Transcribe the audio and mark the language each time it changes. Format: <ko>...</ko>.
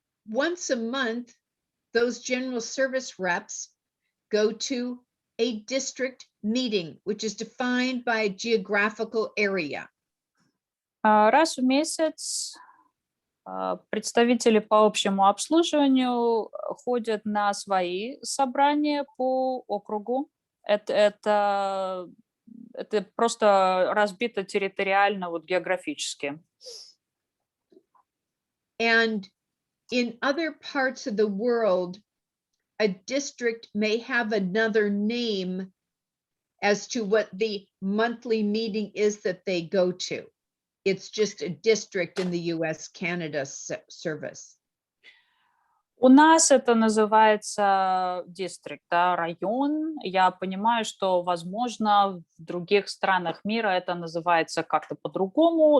<en>Once a month, those general service reps go to a district meeting, which is defined by a geographical area.</en> <ru>Раз в месяц представители по общему обслуживанию ходят на свои собрания по округу. Это просто разбито территориально, вот географически.</ru> <en>And in other parts of the world, a district may have another name as to what the monthly meeting is that they go to. It's just a district in the US-Canada service.</en> <ru>У нас это называется district, да, район. Я понимаю, что, возможно, в других странах мира это называется как-то по-другому.</ru>